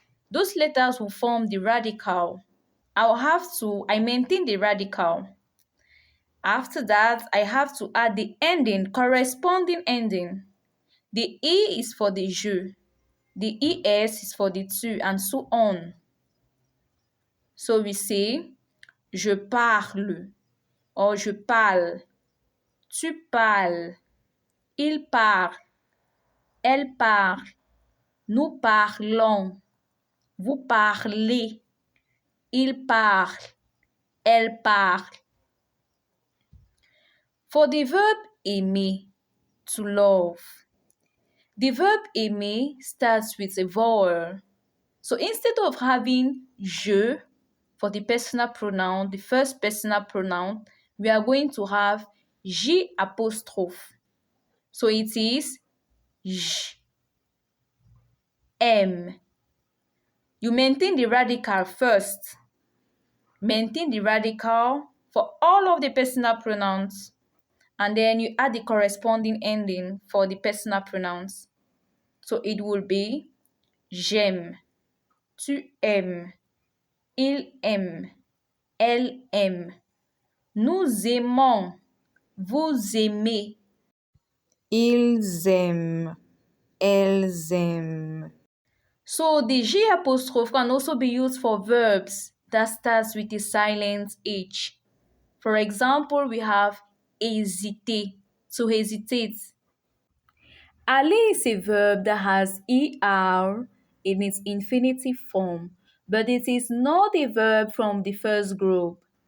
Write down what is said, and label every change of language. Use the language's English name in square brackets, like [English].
[English] Those letters will form the radical. I maintain the radical. After that, I have to add the ending, corresponding ending. The E is for the je, the es is for the tu, and so on. So we say, [French] je parle, or je parle, tu parles, il parle, elle parle, nous parlons, vous parlez, il parle, elle parle. [English] For the verb aimer, to love, the verb aimer starts with a vowel. So instead of having je for the personal pronoun, the first personal pronoun, we are going to have j apostrophe. So it is j, m. You maintain the radical first. Maintain the radical for all of the personal pronouns. And then you add the corresponding ending for the personal pronouns. So it will be [French] j'aime, tu aimes, il aime, elle aime, nous aimons, vous aimez, ils aiment, elles aiment. [English] So the J apostrophe can also be used for verbs that starts with a silent H. For example, we have hésiter, to hesitate. Aller is a verb that has er in its infinitive form, but it is not a verb from the first group.